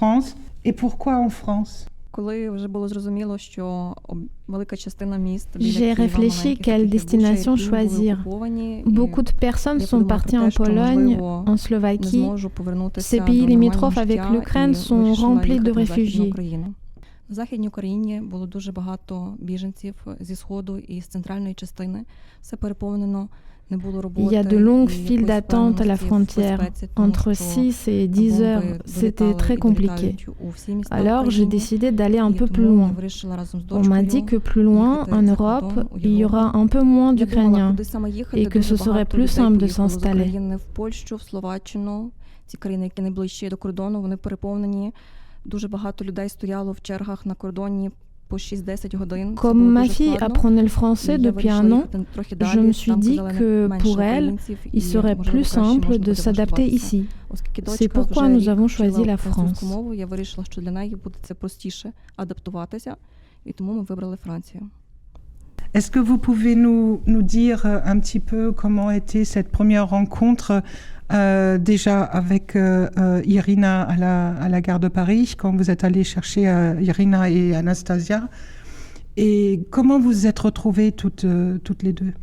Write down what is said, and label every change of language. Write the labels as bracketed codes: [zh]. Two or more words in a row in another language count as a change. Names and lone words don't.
[fr] Et pourquoi en France ? J'ai réfléchi quelle destination choisir. Beaucoup de personnes sont parties en Pologne, en Slovaquie. Ces pays limitrophes avec l'Ukraine sont remplis de réfugiés. [uk] В Західній Україні було дуже багато біженців зі Сходу і з центральної частини. Все переповнено, не було роботи. [fr] Il y a de longues files d'attente à la frontière. Entre 6 et 10 heures, c'était très compliqué. Alors j'ai décidé d'aller un peu plus loin. On m'a dit que plus loin, en Europe, il y aura un peu moins d'Ukrainiens et que ce serait plus simple de s'installer. [uk] В Польщу, в Словаччину, ці країни, які найближчі до кордону, вони переповнені. Дуже багато людей стояло в чергах на кордоні по 6-10 годин. [fr] Comme ma fille apprenait le français depuis un an, je me suis dit que pour elle, il serait plus simple de s'adapter ici. C'est pourquoi nous avons choisi la France. [uk] Я вирішила, що для неї буде це простіше адаптуватися, і тому ми вибрали Францію. [fr] Est-ce que vous pouvez nous dire un petit peu comment était cette première rencontre déjà avec Irina à la gare de Paris, quand vous êtes allé chercher Irina et Anastasia, et comment vous vous êtes retrouvées toutes les deux?